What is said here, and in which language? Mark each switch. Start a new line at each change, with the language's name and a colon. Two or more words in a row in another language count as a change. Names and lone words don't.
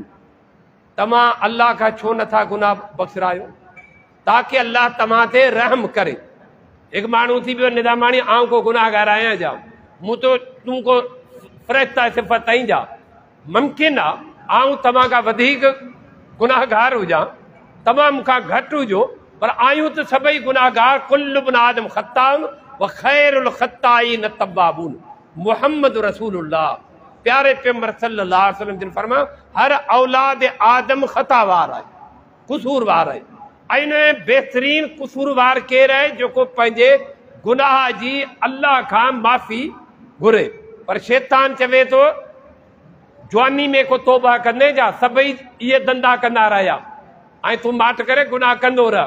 Sindhi: तव्हां अल्लाह खां छो नथा गुनाह बख़्शरायो, ताकि अल्लाह तव्हां ते रहम करे। हिकु माण्हू थी पियो निदामाणी आऊं को गुनाहगार आहियां जा, मूं तो तूं को फ़रिश्ता सिफ़त आई जा। मुमकिन आहे आऊं तव्हां खां वधीक गुनाहगार हुजां, तव्हां मूंखां घटि हुजो, पर आयूं त सभई गुनाहगार।
Arabic: كل ابن آدم خطاء وخير الخطائين التوابون. محمد رسول الله
Sindhi: प्यारे पैगंबर
Arabic: صلى الله عليه وسلم
Sindhi: जिन फरमायो हर औलाद आदम ख़तावार आहे, क़सूरवार आहे। ऐं बहितरीन क़सूरवार केरु आहे, जेको पंहिंजे गुनाह जी अल्लाह खां माफ़ी घुरे। पर शैतान चवे थो जवानी में को तौबा कंदे जा, सभई इहे धंधा कंदा रहिया ऐं तूं माठ करे गुनाह कंदो रह।